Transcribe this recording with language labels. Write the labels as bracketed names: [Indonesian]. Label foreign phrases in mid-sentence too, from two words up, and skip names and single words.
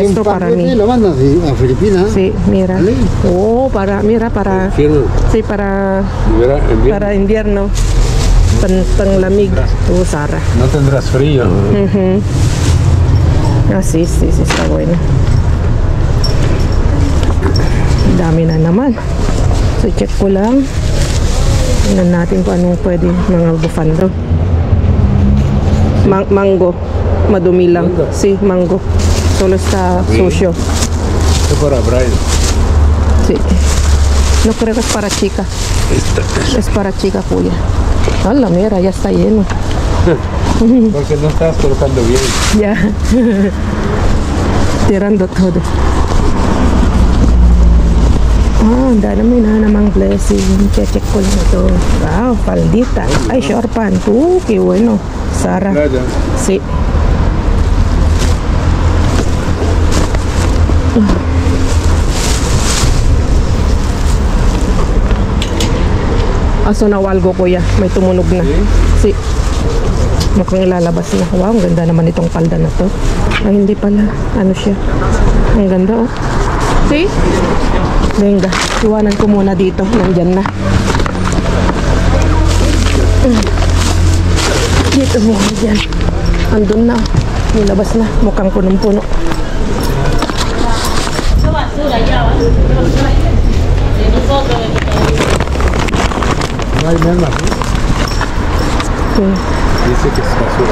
[Spanish] esto un para paquete mí. y lo mandas a Filipinas. Sí, mira. ¿Vale? Oh, para Infierno. sí, para invierno. invierno. Panglamig. Sara. No tendrás frío. Ah, sí, está bueno. [Filipino] Dami na naman. So, check ko lang. Tingnan natin kung anong pwede mga bufando. Mango. Madumi lang. Mango? [Spanish] Sí, mango. Solo está sucio. Es para Brian. Sí. No creo que es para chica. Es para chica, Kuya. Hola, mira, ya está lleno. Porque no estás colocando bien. Ya. Tirando todo. [Filipino] Ah, dami na namang blessing. Check ko lang ito. Wow, faldita. Ay, [English] short pant. [Spanish] Qué bueno. Sara. Playa. Sí. [Filipino] Aso na walgo, Kuya. May tumunog na. Sí. Mukhang ilalabas na. Wow, ang ganda naman itong palda na to. Ay, hindi pala. Ano siya? Ang ganda, oh. See? Venga, iwanan ko muna dito. Nandyan na. Dito muna dyan. Andun na. Nilabas na. Mukhang punong-puno. [Spanish] No hay merma, ¿no? Sí. Dice que es basura.